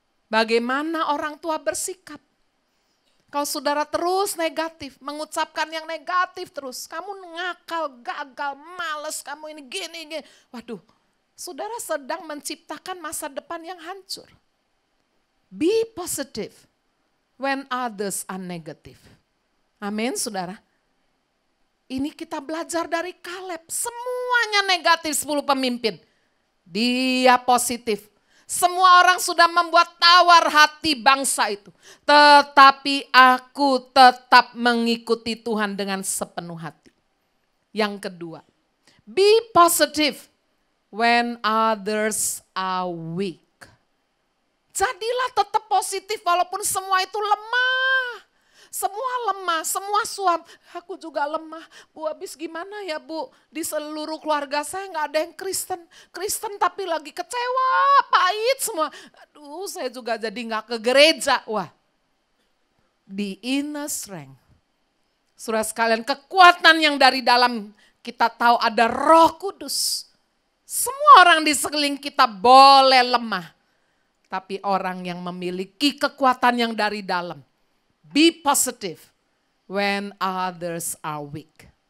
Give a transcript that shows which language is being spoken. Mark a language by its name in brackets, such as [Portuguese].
[Indonesian] Bagaimana orang tua bersikap? Kalau saudara terus negatif, mengucapkan yang negatif terus. Kamu ngakal, gagal, males, kamu ini gini. Waduh, saudara sedang menciptakan masa depan yang hancur. [English] Be positive when others are negative. [Indonesian] Amin, saudara. Ini kita belajar dari Kaleb. Semuanya negatif 10 pemimpin. Dia positif. Semua orang sudah membuat tawar hati bangsa itu. Tetapi aku tetap mengikuti Tuhan dengan sepenuh hati. Yang kedua, [English] be positive when others are weak. [Indonesian] Jadilah tetap positif walaupun semua itu lemah. Semua lemah, semua suam. Aku juga lemah. Bu, habis gimana ya Bu? Di seluruh keluarga saya gak ada yang Kristen. Kristen tapi lagi kecewa, pahit semua. Aduh, saya juga jadi gak ke gereja. Wah, [English] the inner strength. [Indonesian] Saudara sekalian, kekuatan yang dari dalam kita tahu ada Roh Kudus. Semua orang di sekeliling kita boleh lemah. Tapi orang yang memiliki kekuatan yang dari dalam. [English] Be positive when others are weak.